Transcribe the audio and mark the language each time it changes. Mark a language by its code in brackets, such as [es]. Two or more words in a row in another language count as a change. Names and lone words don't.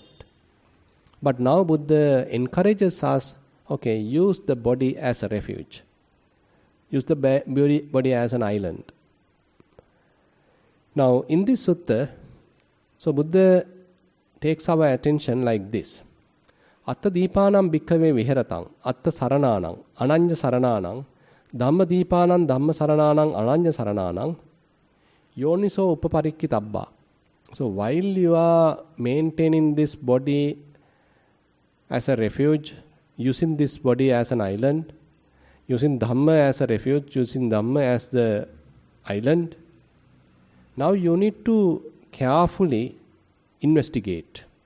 [en] But now Buddha encourages us, use the body as a refuge. Use the body as an island. Now in this sutta, so Buddha takes our attention like this. [pi] Attadipanam bhikkhave viharatang, atta sarananang, ananya sarananang, dhamma dipanam dhamma sarananang, ananya sarananang, yoniso upaparikkitabba. [en] So while you are maintaining this body as a refuge, using this body as an island, using Dhamma as a refuge, using Dhamma as the island, now you need to carefully investigate